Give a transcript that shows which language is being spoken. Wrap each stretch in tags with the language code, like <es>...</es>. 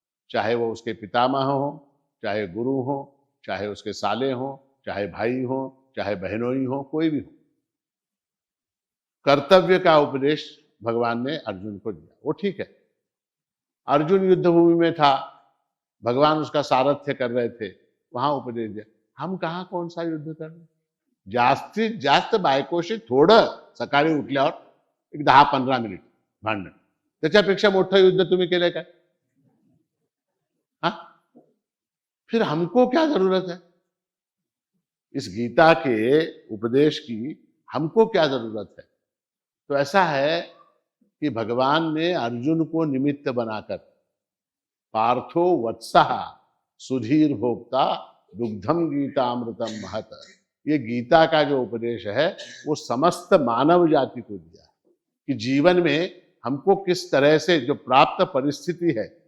<hi>चाहे वो उसके पितामह हो, चाहे गुरु हो, चाहे उसके साले हो, चाहे भाई हो, चाहे बहनोई हो, कोई भी हो। कर्तव्य का उपदेश भगवान ने अर्जुन को दिया, वो ठीक है। अर्जुन युद्ध भूमि में था, भगवान उसका सारथ्य कर रहे थे, वहां उपदेश दिया। हम कहाँ कौन सा युद्ध कर रहे?</hi> <mr>जास्तीत जास्त बायकोशी थोडं सकाळी उठल्यावर एक 10-15 मिनिट भांडण, त्याच्यापेक्षा मोठं युद्ध तुम्ही केलंय काय?</mr> <hi>हाँ, फिर हमको क्या जरूरत है? इस गीता के उपदेश की हमको क्या जरूरत है? तो ऐसा है कि भगवान ने अर्जुन को निमित्त बनाकर</hi> <sa>पार्थो वत्सः सुधीर भोक्ता दुग्धम गीतामृतम महत,</sa> <hi>ये गीता का जो उपदेश है वो समस्त मानव जाति को दिया है कि जीवन में हमको किस तरह से जो प्राप्त परिस्थिति है,</hi>